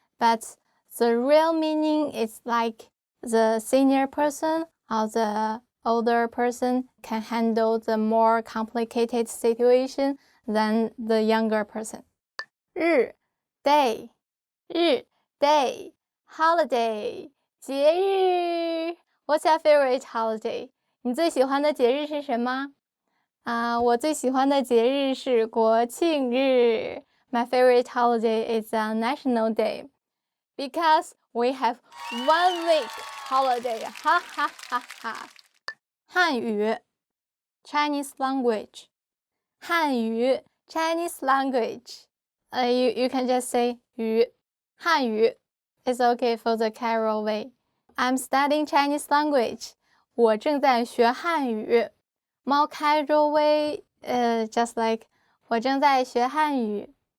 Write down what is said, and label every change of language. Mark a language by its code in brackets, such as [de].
[en] But the real meaning is like the senior person or the older person can handle the more complicated situation than the younger person. [zh] 日 [en] day, holiday, [zh] 节日. [en] What's your favorite holiday? [zh] 你最喜欢的节日是什么？我最喜欢的节日是国庆日。 [en] My favorite holiday is a national day because we have 1 week holiday. 哈哈哈哈。汉语 Chinese language. 汉语 Chinese language. You can just say 语 汉语 is okay for the Carol way. I'm studying Chinese language. [zh] 我正在学汉语。猫开周微 [en] just like [zh] 我正在学汉语。